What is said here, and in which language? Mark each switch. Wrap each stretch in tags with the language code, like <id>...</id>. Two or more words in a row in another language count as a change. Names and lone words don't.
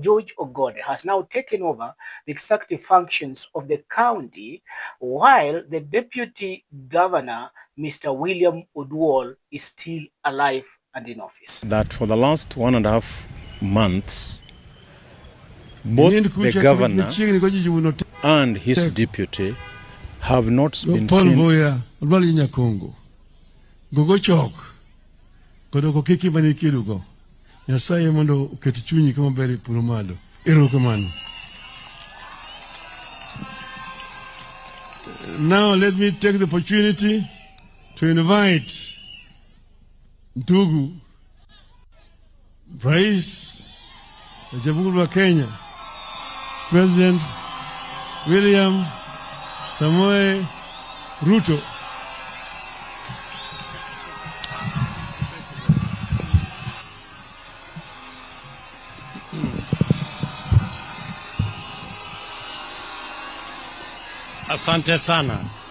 <en>George Ogode, has now taken over the executive functions of the county, while the deputy governor, Mr. William Oduol, is still alive and in office. That for the last 1.5 months, both the governor and his deputy have not been seen.</en> <luo>Nyasaye mondo uketi chunyi kama beri purumado. Erokamano.</luo> <en>Now let me take the opportunity to invite</en> <sw>ndugu Rais wa Jamhuri ya Kenya,</sw> <en>President William Samoei Ruto.</en> <sw>Asante sana.</sw>